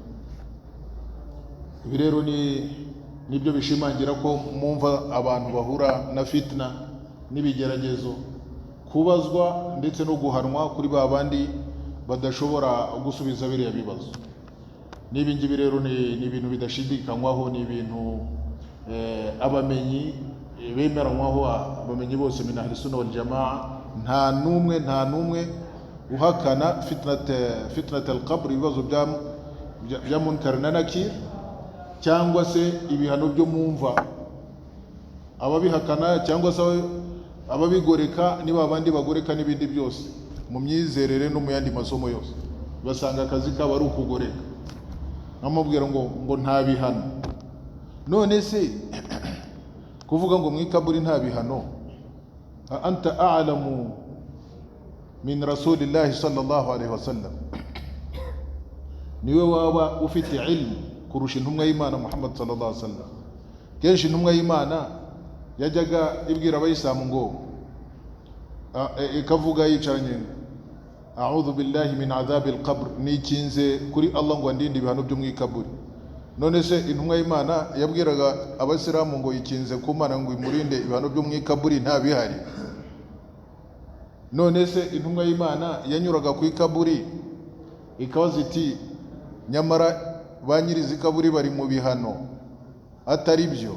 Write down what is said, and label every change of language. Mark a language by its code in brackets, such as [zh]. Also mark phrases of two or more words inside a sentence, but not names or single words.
[rw] Ibi rero nibyo bishimangira ko mumva abantu bahura na fitna n'ibigeragezo, kubazwa ndetse no guhanwa kuri ba bandi badashobora gusubiza biriya bibazo. Nibi ngibi rero ni ibintu bidashidikanywaho, ni ibintu abamenyi bemeranywaho, abamenyi bose [ar] من أهل السنة والجماعة. [rw] Nta numwe uhakana [ar] فتنة القبر, [rw] ibibazo bya munkar na nakir, cyangwa se ibihano byo mumva. Ababihakana cyangwa se ababigoreka ni babandi bagoreka n'ibindi byose mu myizerere no mu yandi masomo yose, basanga akazi kaba ari ukugoreka. Namubwira ngo nta bihano. None se kuvuga ngo mwikaburi nta bihano, [ar] أنت أعلم من رسول الله صلى الله عليه وسلم, [rw] niwe waba ufite ilmu kurusha intumwa y'Imana Muhammad [ar] صلى الله عليه وسلم. [rw] Kenshi intumwa y'Imana yajyaga ibwira abayisilamu ngo ikavuga yicaranye, [ar] أعوذ بالله من عذاب القبر, [rw] nikinze kuri Allah ngo andinde ibihano byo mwikaburi. None se intumwa y'Imana yabwiraga abasilamu ngo yikinze ku Mana ngo imurinde ibihano byo mwikaburi nta bihari? None se intumwa y'Imana yanyuraga ku ikaburi ikabaza iti nyamara ba nyirizi kaburi bari mu bihano atari byo?